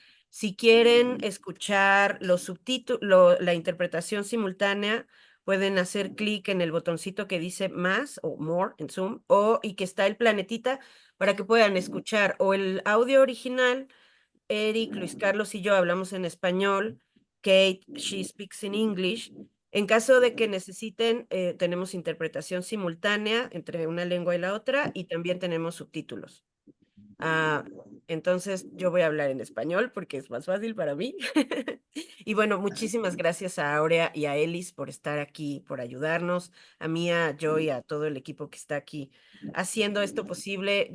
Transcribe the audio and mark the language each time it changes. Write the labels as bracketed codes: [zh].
[es] Si quieren escuchar los subtítulos, la interpretación simultánea, pueden hacer clic en el botoncito que dice más o more en Zoom, y que está el planetita para que puedan escuchar o el audio original. Eric, Luis Carlos y yo hablamos en español. [en] Kate, she speaks in English. [es] En caso de que necesiten, tenemos interpretación simultánea entre una lengua y la otra, y también tenemos subtítulos. Ah, entonces yo voy a hablar en español porque es más fácil para mí. Y bueno, muchísimas gracias a Aurea y a Elis por estar aquí, por ayudarnos, a mí, a Joy, a todo el equipo que está aquí haciendo esto posible.